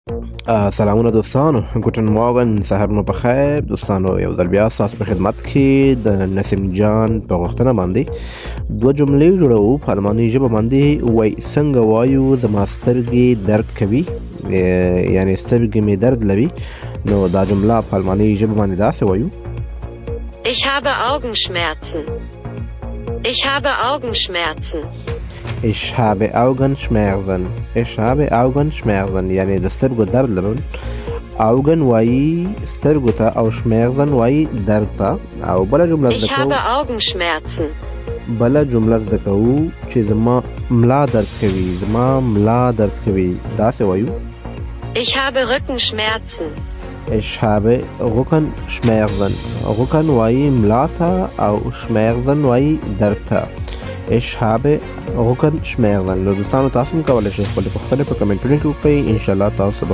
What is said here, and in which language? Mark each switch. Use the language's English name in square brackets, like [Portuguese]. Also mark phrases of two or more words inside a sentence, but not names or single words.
[Pashto] سلامونه دوستانو [German] Guten Morgen [Pashto] سهار مو بخیر دوستانو یو ځل بیا ستاسو په خدمت کې د نسیم جان په غوښتنه باندې دوه جملې جوړو په الماني ژبه باندې وای څنګه وایو زما سترګې درد کوي یعنی سترګې مې درد لري نو دا جمله په الماني ژبه باندې داسې وایو [German] Ich habe Augenschmerzen. Ich habe Augenschmerzen. Ich habe Augenschmerzen. Ich habe Augenschmerzen [Pashto] یعنی د سترګو درد لرل Augen وایي سترګو ته او Schmerzen وایي درد ته او بله جمله [German] Ich habe Augenschmerzen. [Pashto] بله جمله زده کوو چې زما ملا درد کوي زما ملا درد کوي داسې وایو [German] Ich habe Rückenschmerzen. Ich habe Rückenschmerzen. [Pashto] Rücken وایي ملا ته او Schmerzen وایي درد ته [German] Ich habe Rückenschmerzen. [Pashto] نو دوستانو تاسو هم کولی شئ خپلې پوښتنې په کمنټونو کې وکړئ انشاءالله تاسو به